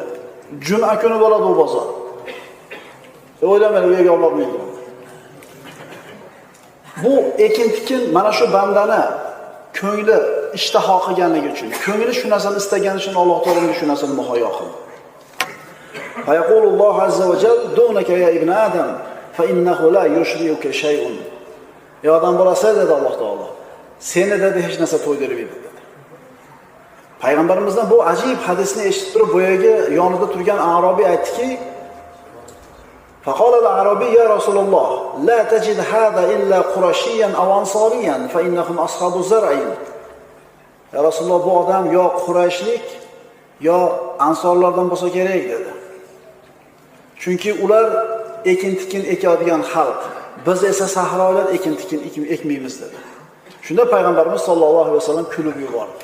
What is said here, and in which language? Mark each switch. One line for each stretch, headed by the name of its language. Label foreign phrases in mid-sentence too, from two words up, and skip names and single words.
Uzbek: Juma kuni bo'ladi u bozor. O'ylamang, u yerga olmaydi. Bu ekin-tikin mana shu bandani ko'ngli ishtaho qilganligi uchun, ko'ngli shu narsani istagani uchun Alloh taoloning shu narsani muhayyo qildi.
Arabic: فيقول الله عز وجل دونك يا ابن آدم فإنه لا يشبعك شيء.
Uzbek: Ey odam bolasi, dedi Alloh taolo, seni dedi hech narsa to'ydirmaydi dedi. Payg'ambarimizdan bu ajib hadisni eshitib turib, boyagi yonida turgan Arobiy aytdiki:
Arabic: فقال الأعرابي يا رسول الله لا تجد هذا إلا قرشيا أو أنصاريا فإنهم أصحاب الزرع.
Uzbek: Ya Rasululloh, bu odam yo Qurayshlik yo Ansorlardan bo'lsa kerak dedi. Chunki ular ekin-tikin ekadigan xalq, biz esa sahrolar ekin-tikin ekmaymiz dedi. Shunda payg'ambarimiz
Arabic: صلى الله عليه وسلم
Uzbek: kulib yubordi.